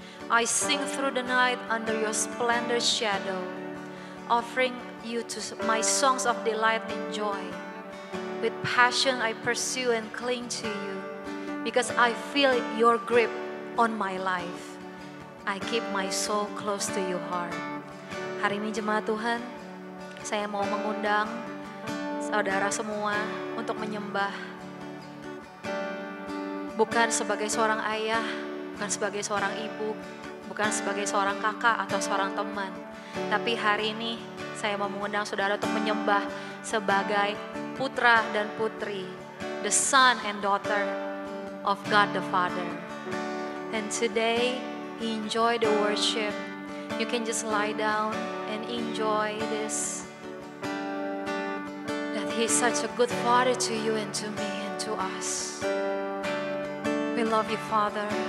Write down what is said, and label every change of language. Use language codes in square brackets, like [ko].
[en] I sing through the night under your splendor shadow, offering you to my songs of delight and joy. With passion I pursue and cling to you, because I feel your grip on my life. I keep my soul close to your heart. [id] Hari ini jemaat Tuhan, saya mau mengundang saudara semua untuk menyembah. Bukan sebagai seorang ayah, bukan sebagai seorang ibu, bukan sebagai seorang kakak atau seorang teman. Tapi hari ini saya mau mengundang saudara untuk menyembah sebagai putra dan putri, [en] the son and daughter of God the Father. And today, enjoy the worship. You can just lie down and enjoy this. That He's such a good Father to you and to me and to us. We love you, Father.